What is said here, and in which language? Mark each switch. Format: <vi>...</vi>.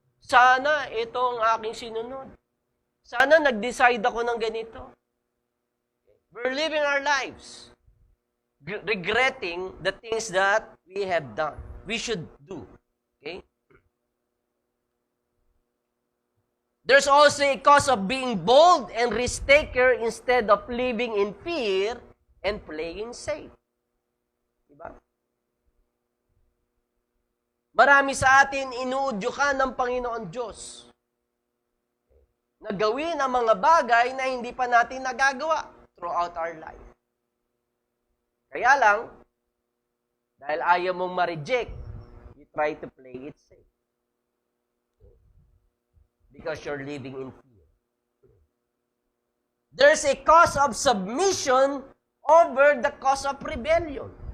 <tl>Sana ito ang aking sinunod. Sana nag-decide ako ng ganito.</tl> <en>We're living our lives regretting the things that we have done. We should do. Okay? There's also a cause of being bold and risk-taker instead of living in fear and playing safe.</en> <tl>Diba? Marami sa atin inuudyukan ng Panginoon Diyos na gawin ang mga bagay na hindi pa natin nagagawa throughout our life. Kaya lang, dahil ayaw mong ma-reject, you try to play it safe.</tl> <en>Because you're living in fear. There's a cause of submission over the cause of rebellion.</en>